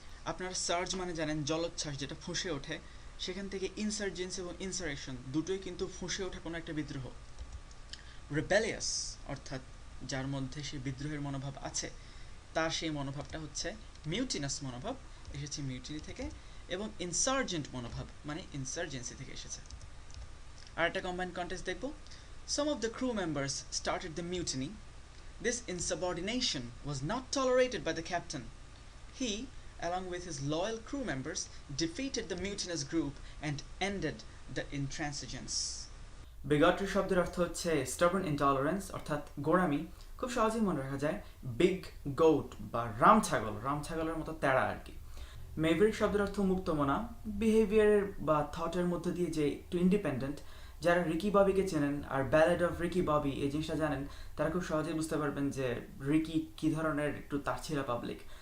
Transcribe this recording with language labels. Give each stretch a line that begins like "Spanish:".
Bangla: আপনারা সার্জ মানে জানেন জলোচ্ছ্বাস, যেটা ফুঁসে ওঠে, সেখান থেকে ইনসার্জেন্সি এবং ইনসারেকশন দুটোই কিন্তু ফুঁসে ওঠা কোনো একটা বিদ্রোহ। রেবেলিয়াস অর্থাৎ যার মধ্যে সে বিদ্রোহের মনোভাব আছে, তার সেই মনোভাবটা হচ্ছে মিউটিনাস মনোভাব, এসেছে মিউটিনি থেকে, এবং ইনসার্জেন্ট মনোভাব মানে ইনসার্জেন্সি থেকে এসেছে। আর একটা কম্বাইন্ড কন্টেক্সট দেখব।
English: Some of the crew members started the mutiny. This insubordination was not tolerated by the captain. He, along with his loyal crew members, defeated the mutinous group and ended the intransigence.
Bangla: বিগটরি শব্দের অর্থ হচ্ছে stubborn intolerance অর্থাৎ গোঁড়ামি। খুব সহজেই মনে রাখা যায়, big goat বা রামছাগল, রামছাগলের মতো তেড়া আর কি। মেভরিক শব্দের অর্থ মুক্তমনা, বিহেভিয়ারের বা থটের মধ্যে দিয়ে যে একটু ইন্ডিপেন্ডেন্ট। যারা রিকি ববিকে চেনেন আর ব্যালেড অফ রিকি ববি এই জিনিসটা জানেন, তারা খুব সহজেই বুঝতে পারবেন যে রিকি কী ধরনের একটু তারছিলা পাবলিক।